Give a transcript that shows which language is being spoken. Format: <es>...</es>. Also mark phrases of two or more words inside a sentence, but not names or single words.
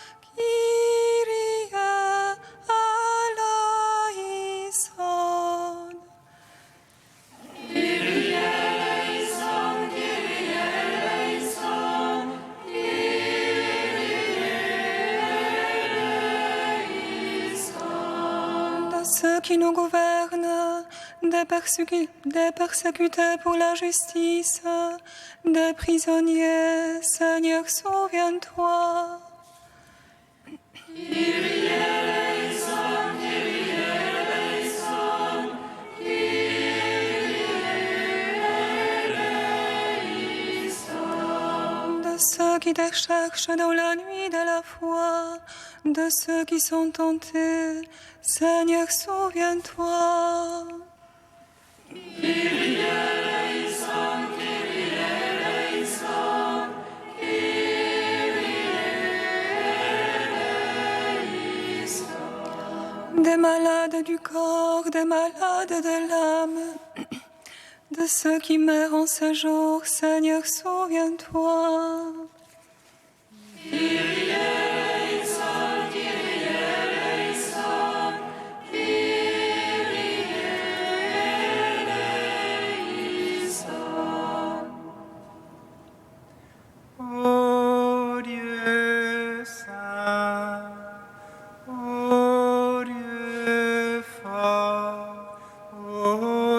<el>Κύριε ἐλέησον. Κύριε ἐλέησον, Κύριε ἐλέησον, Κύριε ἐλέησον.</el> <fr>De ceux qui nous gouvernent, des persécutés pour la justice, des prisonniers, Seigneur, souviens-toi.</fr> <el>Κύριε ἐλέησον, Κύριε ἐλέησον, Κύριε ἐλέησον.</el> <fr>De ceux qui te cherchent dans la nuit de la foi, de ceux qui sont tentés, Seigneur, souviens-toi.</fr> <el>Κύριε ἐλέησον, Κύριε ἐλέησον, Κύριε ἐλέησον.</el> <fr>Des malades du corps, des malades de l'âme, de ceux qui meurent en ce jour, Seigneur, souviens-toi.</fr> <el>Κύριε ἐλέησον, Κύριε ἐλέησον, Κύριε ἐλέησον.</el> <fr>Ô Dieu saint, ô Dieu fort, ô</fr>